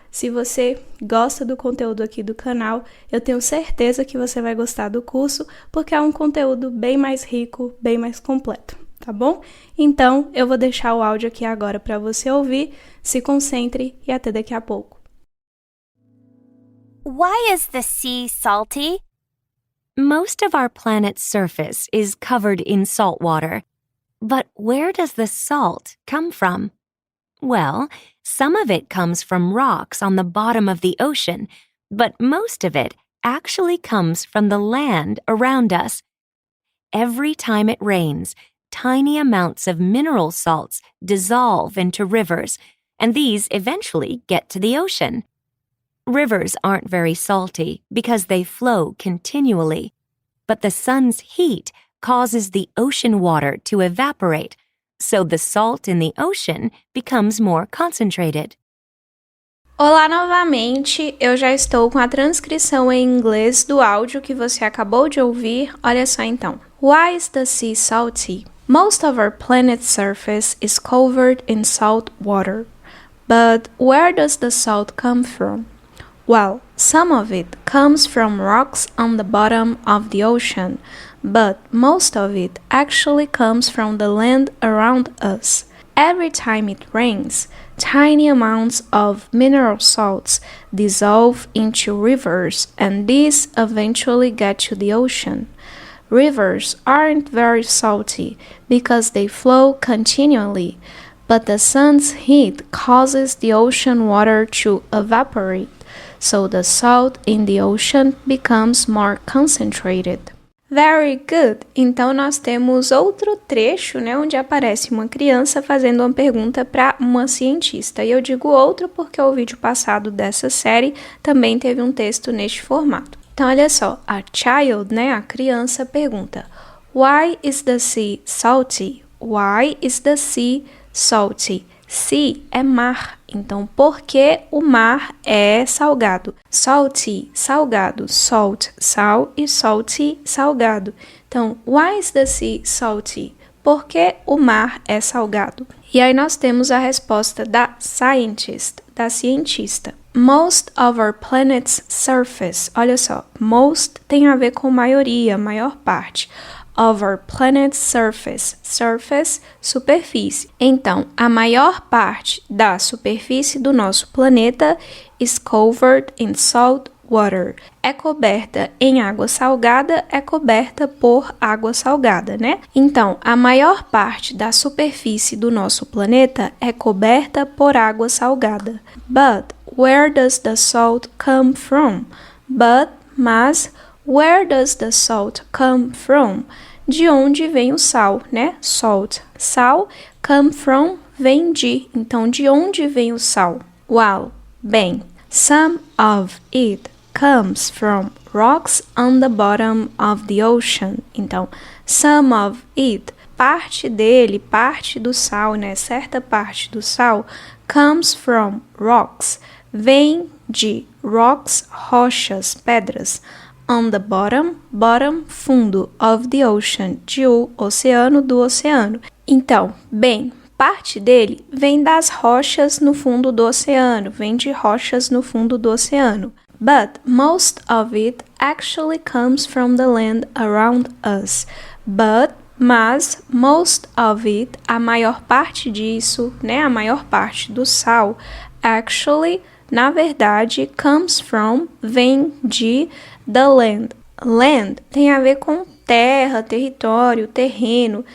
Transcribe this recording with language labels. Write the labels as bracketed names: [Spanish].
[Portuguese] Se você gosta do conteúdo aqui do canal, eu tenho certeza que você vai gostar do curso, porque é um conteúdo bem mais rico, bem mais completo, tá bom? Então, eu vou deixar o áudio aqui agora para você ouvir, se concentre e até daqui a pouco. [English] Why is the sea salty? Most of our planet's surface is covered in salt water. But where does the salt come from? Well, some of it comes from rocks on the bottom of the ocean, but most of it actually comes from the land around us. Every time it rains, tiny amounts of mineral salts dissolve into rivers, and these eventually get to the ocean. Rivers aren't very salty because they flow continually, but the sun's heat causes the ocean water to evaporate, so the salt in the ocean becomes more concentrated. [Portuguese] Olá novamente, eu já estou com a transcrição em inglês do áudio que você acabou de ouvir. Olha só então. [English] Why is the sea salty? Most of our planet's surface is covered in salt water. But where does the salt come from? Well, some of it comes from rocks on the bottom of the ocean, but most of it actually comes from the land around us. Every time it rains, tiny amounts of mineral salts dissolve into rivers, and these eventually get to the ocean. Rivers aren't very salty because they flow continually, but the sun's heat causes the ocean water to evaporate, so the salt in the ocean becomes more concentrated. Very good! [Portuguese] Então, nós temos outro trecho, né, onde aparece uma criança fazendo uma pergunta para uma cientista. E eu digo outro porque o vídeo passado dessa série também teve um texto neste formato. Então, olha só, [English] a child, [Portuguese] né, a criança, pergunta: [English] Why is the sea salty? Why is the sea salty? [Portuguese] Sea é mar, então por que o mar é salgado? Salty, salgado, salt, sal e salty, salgado. Então, [English] why is the sea salty? [Portuguese] Por que o mar é salgado? E aí nós temos a resposta da scientist, da cientista. [English] Most of our planet's surface, [Portuguese] olha só, most tem a ver com maioria, maior parte. [English] Of our planet's surface, surface, superfície. [Portuguese] Então, a maior parte da superfície do nosso planeta [English] is covered in salt water. [Portuguese] É coberta em água salgada, é coberta por água salgada, né? Então, a maior parte da superfície do nosso planeta é coberta por água salgada. [English] But where does the salt come from? [Portuguese] Mas, [English] where does the salt come from? [Portuguese] De onde vem o sal, né? Salt, sal, [English] come from, [Portuguese] vem de. Então, de onde vem o sal? [English] Well, [Portuguese] bem, [English] some of it comes from rocks on the bottom of the ocean. [Portuguese] Então, [English] some of it, [Portuguese] parte dele, parte do sal, né? Certa parte do sal, [English] comes from rocks, [Portuguese] vem de rocks, rochas, pedras. [English] On the bottom, bottom, [Portuguese] fundo, [English] of the ocean, [Portuguese] de o oceano, do oceano. Então, bem, parte dele vem das rochas no fundo do oceano, vem de rochas no fundo do oceano. [English] But most of it actually comes from the land around us. But [Portuguese] mas [English] most of it, [Portuguese] a maior parte disso, né, a maior parte do sal, [English] actually, [Portuguese] na verdade, [English] comes from, [Portuguese] vem de [English] the land. [Portuguese] Land tem a ver com terra, território, terreno.